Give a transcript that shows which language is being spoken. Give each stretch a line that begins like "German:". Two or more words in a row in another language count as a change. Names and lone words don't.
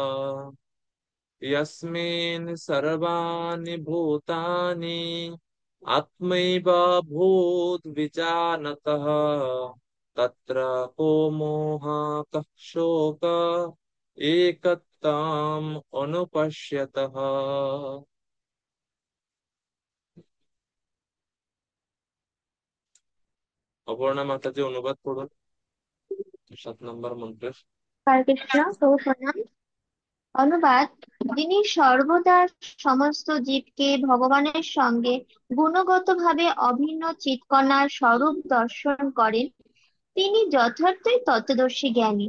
Sanskrit: यस्मिन् सर्वाणि भूतानि आत्मैव भूद्विजानतः तत्र को मोहः कः शोकः एकत्वम् अनुपश्यतः।
Bangla: অপর্ণা মাতাজি অনুবাদ করুন 7 নম্বর মন্ত্রের। হরে কৃষ্ণ, প্রভু প্রণাম। অনুবাদ: যিনি সর্বদা সমস্ত জীবকে ভগবানের সঙ্গে গুণগতভাবে অভিন্ন চিৎকণার স্বরূপ দর্শন করেন, তিনি যথার্থই তত্ত্বদর্শী জ্ঞানী।